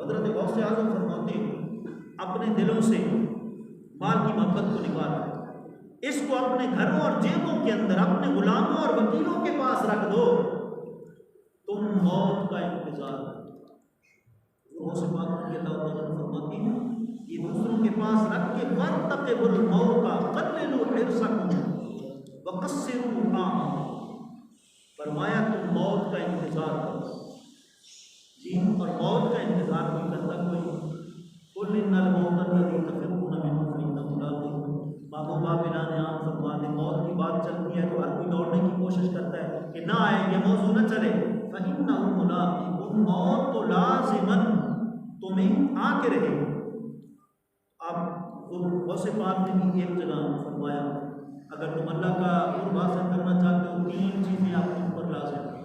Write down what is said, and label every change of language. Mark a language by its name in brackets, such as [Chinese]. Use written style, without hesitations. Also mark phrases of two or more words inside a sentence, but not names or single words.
[Hindi] हज़रत गौसे आज़म फरमाते अपने दिलों से माल की मोहब्बत को निकालो, इसको अपने घरों और जेबों के अंदर अपने गुलामों और वकीलों के पास रख दो, तुम मौत का इंतजार करो। से बात फरमाती है ये दूसरों के पास रख के [Arabic] وارتقبوا الموت قللوا حرصكم وقصروا أملكم. [Hindi] फरमाया तुम मौत का इंतजार करो जी, और मौत का इंतजार कोई करता कोई। [Arabic] قل إن الموت الذي تفرون منه فإنه ملاقيكم. [Hindi] महबूबा बिलाने आम फरमाते मौत की बात चलती है तो हर कोई दौड़ने की कोशिश करता है कि ना आए, ये मौजू न चले। [Arabic] فإنه ملاقيكم, [Hindi] मौत तो लाज़िमन तुम्हें आके रहे। अब गौसे पाक ने भी एक जगह फरमाया, अगर तुम अल्लाह का कुर्ब हासिल करना चाहते हो 3 चीज़ें आपके ऊपर लाज़िम है।